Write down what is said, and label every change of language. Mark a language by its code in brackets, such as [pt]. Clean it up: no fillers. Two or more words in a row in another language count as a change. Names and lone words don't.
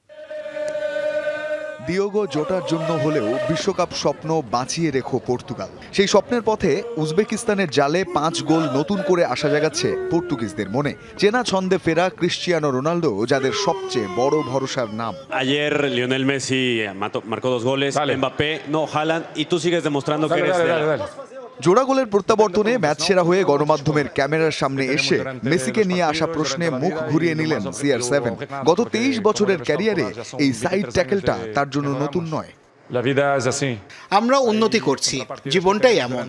[bn] দিয়েগো জোটার জন্য হলেও বিশ্বকাপ স্বপ্ন বাঁচিয়ে রেখো পর্তুগাল। সেই স্বপ্নের পথে উজবেকিস্তানের জালে 5 গোল নতুন করে আশা জাগাচ্ছে পর্তুগিজদের মনে। চেনা ছন্দে ফেরা ক্রিশ্চিয়ানো রোনাল্ডো যাদের সবচেয়ে বড় ভরসার নাম। [es] Ayer Lionel Messi marcó 2 goles, Mbappé, no, Haaland, y tú sigues demostrando que eres [bn] জোড়া গোলের প্রত্যাবর্তনে ম্যাচ সেরা হয়ে গণমাধ্যমের ক্যামেরার সামনে এসে মেসিকে নিয়ে আসা প্রশ্নে মুখ ঘুরিয়ে নিলেন CR7। গত 23 বছরের ক্যারিয়ারে এই সাইড ট্যাকেলটা তার জন্য নতুন নয়। আমরা উন্নতি করছি, জীবনটাই এমন।